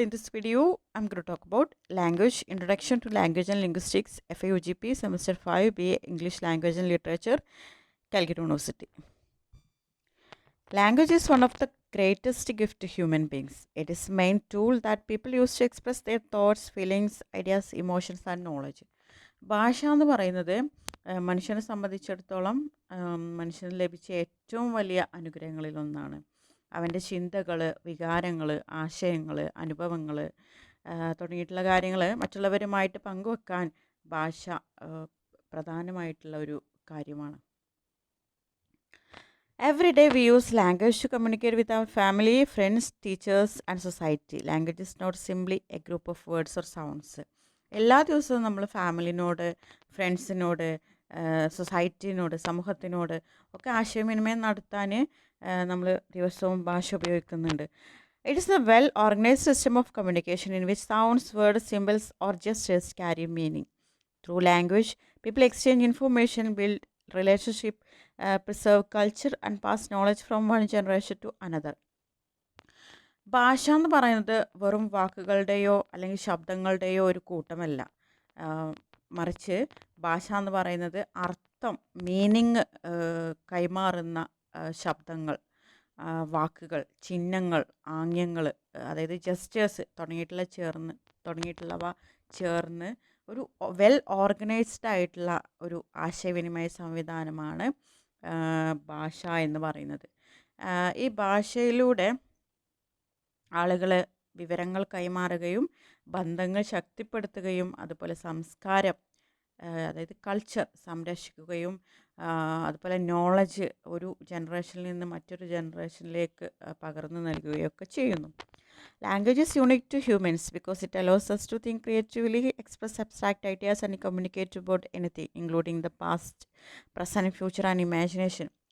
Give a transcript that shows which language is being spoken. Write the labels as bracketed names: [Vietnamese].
[English] In this video, I'm going to talk about language, Introduction to Language and Linguistics, FAUGP, Semester 5, BA English Language and Literature, Calcutta University. Language is one of the greatest gift to human beings. It is the main tool that people use to express their thoughts, feelings, ideas, emotions and knowledge. [Malayalam] ഭാഷ എന്ന് പറയുന്നത് മനുഷ്യനെ സംബന്ധിച്ചിടത്തോളം മനുഷ്യന് ലഭിച്ച ഏറ്റവും വലിയ അനുഗ്രഹങ്ങളിലൊന്നാണ്. അവൻ്റെ ചിന്തകൾ, വികാരങ്ങൾ, ആശയങ്ങൾ, അനുഭവങ്ങൾ തുടങ്ങിയിട്ടുള്ള കാര്യങ്ങൾ മറ്റുള്ളവരുമായിട്ട് പങ്കുവെക്കാൻ ഭാഷ പ്രധാനമായിട്ടുള്ള ഒരു കാര്യമാണ്. [English] Every day we use language to communicate with our family, friends, teachers and society. Language is not simply a group of words or sounds. [Malayalam] എല്ലാ ദിവസവും നമ്മൾ ഫാമിലിനോട്, ഫ്രണ്ട്സിനോട്, സൊസൈറ്റിനോട്, സമൂഹത്തിനോട് ഒക്കെ ആശയവിനിമയം നടത്താൻ നമ്മൾ ദിവസവും ഭാഷ ഉപയോഗിക്കുന്നുണ്ട്. [English] It is a well-organized system of communication in which sounds, words, symbols or gestures carry meaning. Through language, people exchange information, build relationship, preserve culture and pass knowledge from one generation to another. [Malayalam] ഭാഷ എന്ന് പറയുന്നത് വെറും വാക്കുകളുടെയോ അല്ലെങ്കിൽ ശബ്ദങ്ങളുടെയോ ഒരു കൂട്ടമല്ല. മറിച്ച് ഭാഷ എന്ന് പറയുന്നത് അർത്ഥം, മീനിങ് കൈമാറുന്ന ശബ്ദങ്ങൾ, വാക്കുകൾ, ചിഹ്നങ്ങൾ, ആംഗ്യങ്ങൾ, അതായത് ജസ്റ്റേഴ്സ് തുടങ്ങിയിട്ടുള്ളവ ചേർന്ന് ഒരു വെൽ ഓർഗനൈസ്ഡ് ആയിട്ടുള്ള ഒരു ആശയവിനിമയ സംവിധാനമാണ് ഭാഷ എന്ന് പറയുന്നത്. ഈ ഭാഷയിലൂടെ ആളുകൾ വിവരങ്ങൾ കൈമാറുകയും ബന്ധങ്ങൾ ശക്തിപ്പെടുത്തുകയും അതുപോലെ സംസ്കാരം, അതായത് കൾച്ചർ സംരക്ഷിക്കുകയും അതുപോലെ നോളജ് ഒരു ജനറേഷനിൽ നിന്ന് മറ്റൊരു ജനറേഷനിലേക്ക് പകർന്നു നൽകുകയൊക്കെ ചെയ്യുന്നു. [English] Language is unique to humans because it allows us to think creatively, express abstract ideas and communicate about anything, including the past, present, future and imagination.